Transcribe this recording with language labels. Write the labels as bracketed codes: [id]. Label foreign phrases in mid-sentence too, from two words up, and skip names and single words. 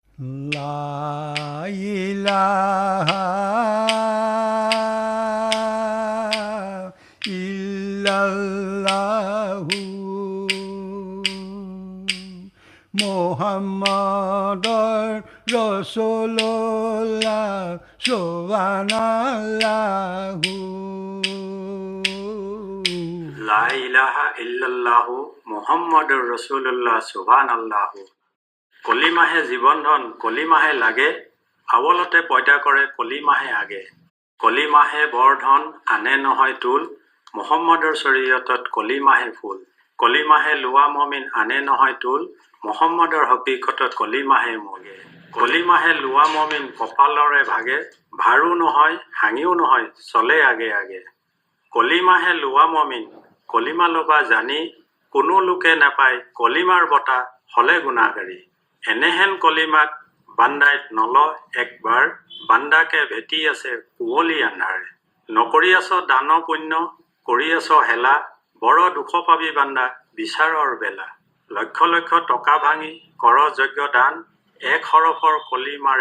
[ar] لا إله إلا الله محمد رسول الله سبحان الله لا إله إلا الله محمد رسول الله سبحان الله [as] কলিমাহে জীৱন ধন কলিমাহে লাগে আৱলতে পয়দা কৰে কলিমাহে আগে কলিমাহে বৰধন আনে নহয় তুল মুহাম্মাদৰ শৰীয়তত কলিমাহে ফুল কলিমাহে লোৱা মমিন আনে নহয় তুল মুহাম্মাদৰ হকিকতত কলিমাহে মগে কলিমাহে লোৱা মমিন কপালৰে ভাগে ভাৰু নহয় হাঙিও নহয় চলে আগে আগে কলিমাহে লোৱা মমিন কলিমা লবা জানি কোনো লোকে নাপায় কলিমাৰ বটা হলে গুণাগাৰী এনেহেন কলিমাক বান্দাইত নল একবাৰ বান্দাকে ভেটি আছে কুঁৱলী আন্ধাৰে নকৰি আছ দান পুণ্য কৰি আছ হেলা বৰ দুখ পাবি বান্দা বিচাৰৰ বেলা লক্ষ লক্ষ টকা ভাঙি কৰ যজ্ঞ দান এক হৰফৰ কলিমাৰে